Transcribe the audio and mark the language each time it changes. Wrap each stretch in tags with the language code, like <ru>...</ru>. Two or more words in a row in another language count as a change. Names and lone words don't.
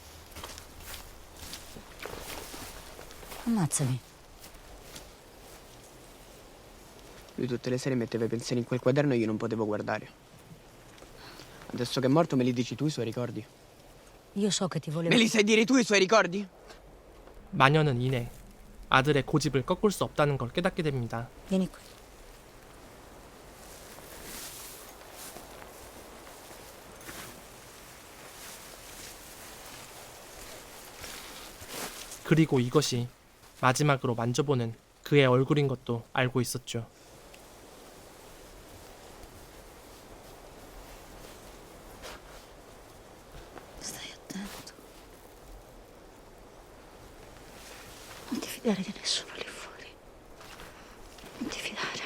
<it>Ammazzami. Lui tutte le sere metteva i pensieri in quel quaderno e io non potevo guardare. Adesso che è morto me li dici tu i suoi ricordi? Io so che ti volevo... Me li sai dire tu i suoi ricordi?</it> <ko>마녀는 이내 아들의 고집을 꺾을 수 없다는 걸 깨닫게 됩니다.</ko> <it>Vieni qui.</it> <ko>그리고 이것이 마지막으로 만져보는 그의 얼굴인 것도 알고 있었죠.</ko> <it>Stai attento. Non ti fidare di nessuno lì fuori. Non ti fidare.</it>